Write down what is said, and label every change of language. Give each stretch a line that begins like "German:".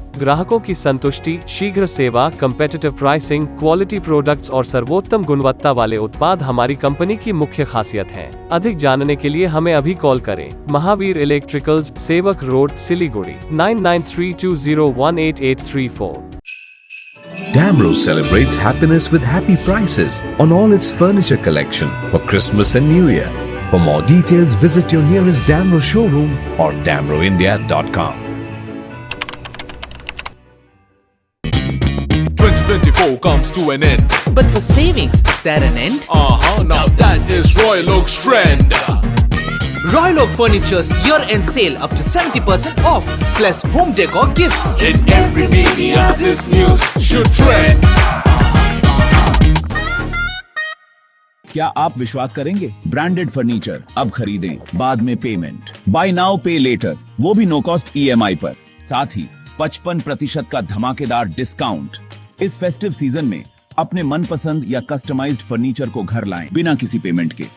Hindi: ग्राहकों की संतुष्टि, शीघ्र सेवा, कम्पेटिटिव प्राइसिंग, क्वालिटी प्रोडक्ट्स और सर्वोत्तम गुणवत्ता वाले उत्पाद हमारी कंपनी की मुख्य खासियत है। अधिक जानने के लिए हमें अभी कॉल करें। महावीर इलेक्ट्रिकल्स, सेवक road, Siliguri 9932018834।
English: Damro celebrates happiness with happy prices on all its furniture collection for Christmas and New Year. For more details, visit your nearest Damro showroom or damroindia.com. 2024 comes to an end. But for savings, is there an end? Now that is Royal Oak's trend. Royal Oak Furniture's year-end sale up to 70% off, plus home decor gifts. In every media, this news should trend.
Hindi: क्या आप विश्वास करेंगे? Branded furniture अब खरीदें, बाद में payment,
English: buy now pay later,
Hindi: वो भी नो कॉस्ट EMI पर, साथ ही 55% का धमाकेदार डिस्काउंट। इस फेस्टिव सीजन में अपने मनपसंद या कस्टमाइज्ड फर्नीचर को घर लाएं बिना किसी पेमेंट के।